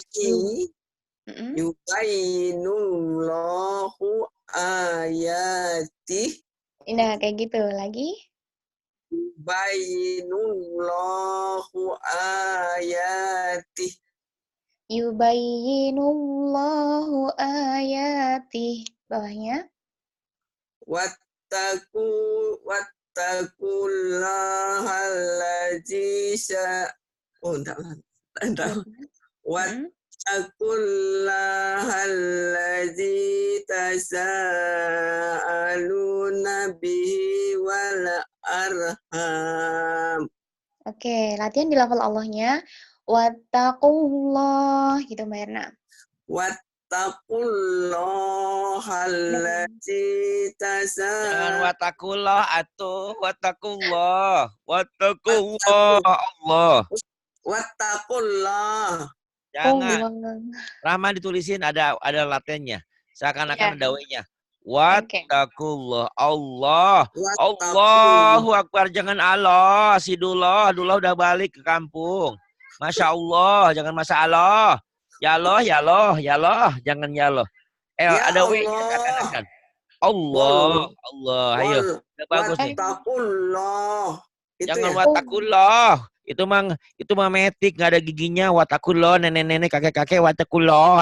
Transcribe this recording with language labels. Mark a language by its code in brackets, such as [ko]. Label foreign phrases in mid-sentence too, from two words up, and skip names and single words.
[ar] يبين الله آياته. [id] Nah kayak gitu lagi. [ar] يبين الله آياته. يبين الله آياته. [id] Bawahnya. [ar] واتقوا الله الذي واتقوا الله الذي تساءلون به والأرحام. [id] Oke, latihan di level Allahnya. Wattaqullah gitu Mbak Erna. [ar] واتقوا الله الذي [id] Jangan watakullah atuh, watakullah. [ar] واتقوا الله الله. Wattaqullah. [id] Jangan. Rahman ditulisin ada latennya. Seakan-akan ada W-nya. [ar] واتقوا الله الله. الله أكبر, [id] jangan Allah. Sidullah udah balik ke kampung. [ar] ما شاء الله, [id] jangan masalah. [ar] يا الله يا الله يا الله, [id] jangan [ar] يا الله. [id] Ada W-nya seakan-akan. Allah, ayo. Udah bagus nih. [ar] Wattaqullah. [id] Jangan watakullah. Itu mah metik, nggak ada giginya. Watakullah, nenek-nenek, kakek-kakek, watakullah.